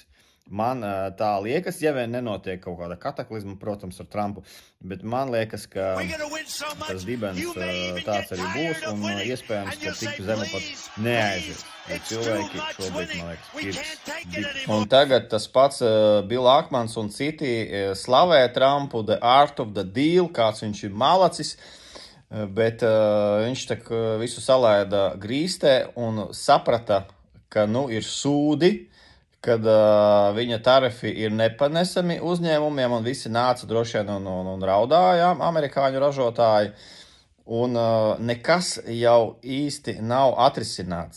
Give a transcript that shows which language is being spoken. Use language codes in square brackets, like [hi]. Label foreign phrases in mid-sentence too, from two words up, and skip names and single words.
[lv] Man tā liekas, ja vien nenotiek kaut kāda kataklizma, protams, ar Trumpu, bet man liekas, ka tas dibens tāds arī būs, un iespējams, ka tik zemu pat neaizies. Cilvēki šobrīd, man liekas, pirks. Un tagad tas pats Bill Akmans un citi slavē Trumpu, [en] the art of the deal, [lv] kāds viņš ir malacis, bet viņš tak visu salaida grīstē un saprata, ka ir sūdi, kad viņa tarifi ir nepanesami uzņēmumiem, un visi nāca droši vien un raudāja amerikāņu ražotāji, un nekas jau īsti nav atrisināts.